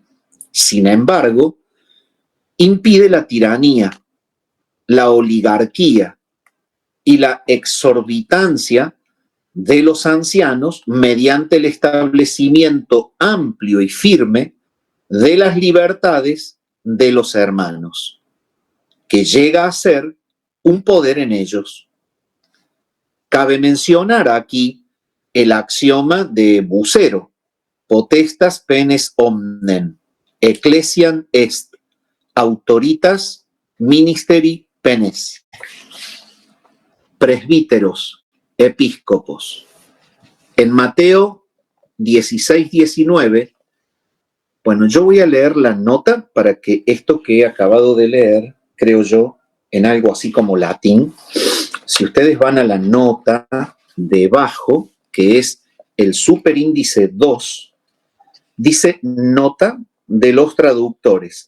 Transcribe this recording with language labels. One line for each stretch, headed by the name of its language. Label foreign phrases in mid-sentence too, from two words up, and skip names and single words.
Spanish: sin embargo, impide la tiranía, la oligarquía y la exorbitancia de los ancianos mediante el establecimiento amplio y firme de las libertades de los hermanos, que llega a ser un poder en ellos. Cabe mencionar aquí el axioma de Bucero,
Latin: potestas penes omnem, ecclesiam est, autoritas ministeri penes, presbíteros, episcopos.
Spanish: En Mateo 16:19, bueno, yo voy a leer la nota para que esto que he acabado de leer, creo yo, en algo así como latín, si ustedes van a la nota debajo, que es el superíndice 2, dice nota de los traductores.